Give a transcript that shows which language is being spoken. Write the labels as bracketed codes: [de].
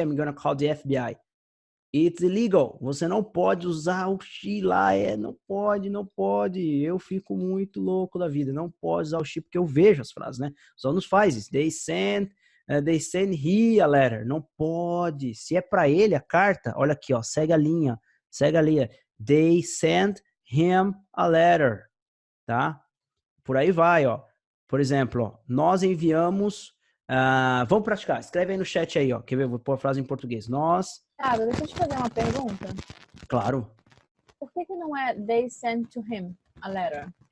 [en] I'm gonna call the FBI. It's illegal. [pt] Você não pode usar o she lá, não pode. Eu fico muito louco da vida. Não pode usar o she porque eu vejo as frases, né? Os alunos fazem isso. [en] They send he a letter. [pt] Não pode. Se é para ele a carta, olha aqui, ó, segue a linha. [en] They sent him a letter, tá? [pt] Por aí vai, ó. Por exemplo, ó, nós enviamos... vamos praticar. Escreve aí no chat aí, ó. Quer ver? Vou pôr a frase em português. Nós... Cara, deixa eu te fazer uma pergunta. Claro. Por que não é [en] they sent to him a letter?